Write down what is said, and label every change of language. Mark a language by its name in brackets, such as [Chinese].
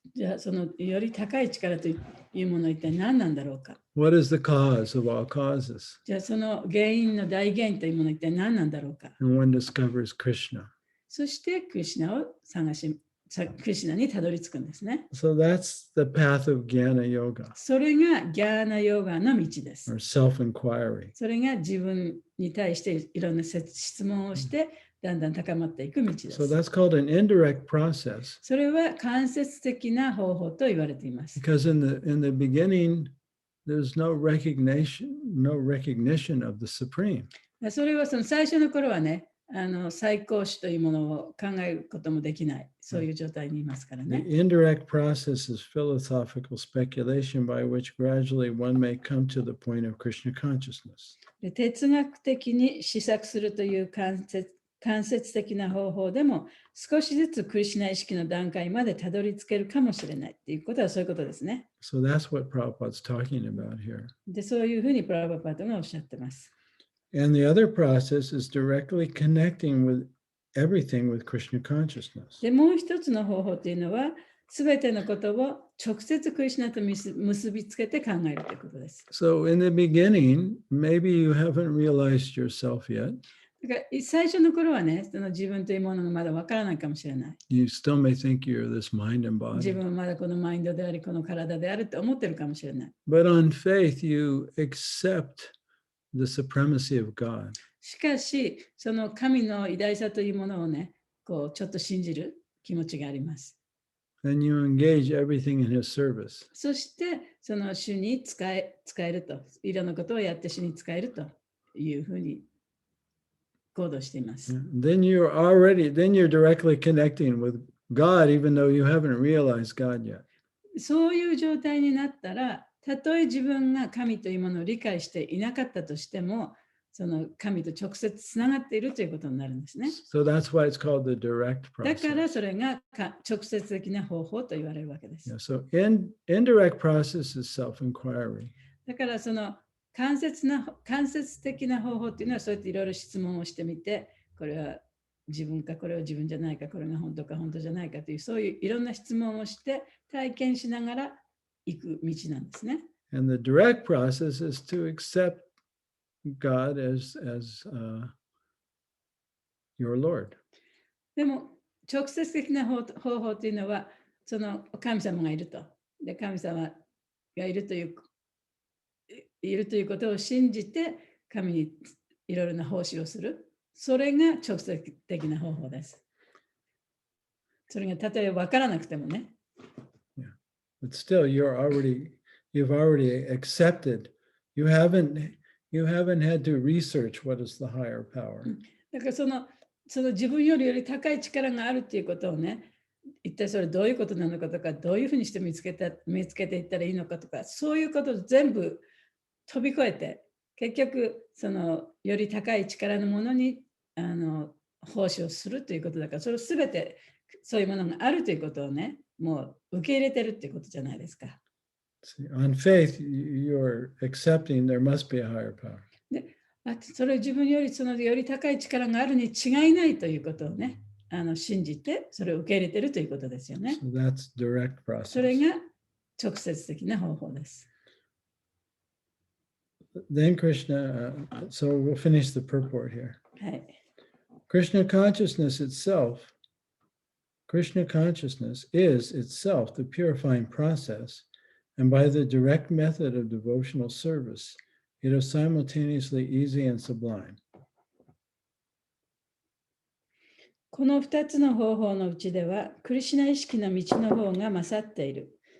[Japanese] じゃあ、そのより高い力というものは一体何なんだろうか。 [English] What is the cause of all causes? [Japanese] じゃあ、その原因の大原因というものは一体何なんだろうか。 [English] And one discovers Krishna. [Japanese] そして、クリシュナをクリシュナにたどり着くんですね。 [English] So that's the path of Jnana Yoga, [Japanese] それがギャーナヨガの道です。 [English] or self-inquiry. [Japanese] それが自分に対していろんな質問をして、だんだん高まっていく道で [English] So [Japanese] す。 [English] that's called an indirect process [Japanese] それは間接的な方法と言われています。 [English] because in the beginning, there's no recognition of the supreme. [Japanese] それはその最初の頃はね、最高種というものを考えることもできない、そういう状態にいますから [English] The [Japanese] ね。 [English] indirect process is philosophical speculation by which gradually one may come to the point of Krishna consciousness. [Japanese] で哲学的に思索するという間接的な方法でも少しずつクリシュナ意識の段階までたどり着けるかもしれないということはそういうことですね。 [English] So that's what Prabhupada's talking about here. [Japanese] で、そういうふうにプラバパートがおっしゃってます。 [English] And the other process is directly connecting with everything with Krishna consciousness. [Japanese] で、もう一つの方法というのは、すべてのことを直接クリシュナと結びつけて考えるということです。 [English] So in the beginning, maybe you haven't realized yourself yet. [Japanese] だから最初の頃はね、その自分というものがまだわからないかもしれない。 [English] You still may think you're this mind and [Japanese] 自 [English] body. [Japanese] 分はまだこのマインドであり、この体であるって思ってるかもしれない。 [English] But on faith, you accept the supremacy of God. [Japanese] しかし、その神の偉大さというものをね、こうちょっと信じる気持ちがあります。 [English] And you engage everything in his service. [Japanese] そして、その主に使えると、いろんなことをやって主に使えるというふうに行動しています。 [English] Then you're directly connecting with God, even though you haven't realized God yet. [Japanese] そういう状態になったら、たとえ自分が神というものを理解していなかったとしても、その神と直接つながっているということになるんですね。 [English] So that's why it's called the direct [Japanese] だから [English] process. [Japanese] それが直接的な方法と言われるわけです。 [English] Yeah, so indirect process is self-inquiry. [Japanese] だからその間接的な方法っていうのはそうやっていろいろ質問をしてみて、これは自分か、これは自分じゃないか、これが本当か、本当じゃないかという、そういういろんな質問をして体験しながら行く道なんですね。 [English] And the direct process is to accept God as your Lord. [Japanese] でも直接的な方法というのは、その神様がいると。で、神様がいるということを信じて、神にいろいろな奉仕をする。それが直接的な方法です。それがたとえ分からなくてもね。 [English] Yeah. But still, you've already accepted. You haven't had to research what is the higher power. [Japanese] だからその自分より高い力があるっていうことをね、一体それどういうことなのかとか、どういうふうにして見つけていったらいいのかとか、そういうことを全部飛び越えて、結局そのより高い力のものに奉仕をするということだから、それを全てそういうものがあるということをね、もう受け入れてるっていうことじゃないですか。 [English] See, on faith, you're accepting there must be a higher power. [Japanese] それを自分よりより高い力があるに違いないということをね、信じてそれを受け入れているということですよね。 [English] So that's direct [Japanese] それ [English] process. [Japanese] が直接的な方法です。 [English] Then Krishna, so we'll finish the purport here. [Japanese] はい。 [English] Krishna consciousness is itself the purifying process, and by the direct method of devotional service, it is simultaneously easy and sublime. [Japanese] この2つの方法のうちでは、クリシュナ意識の道の方が勝っている。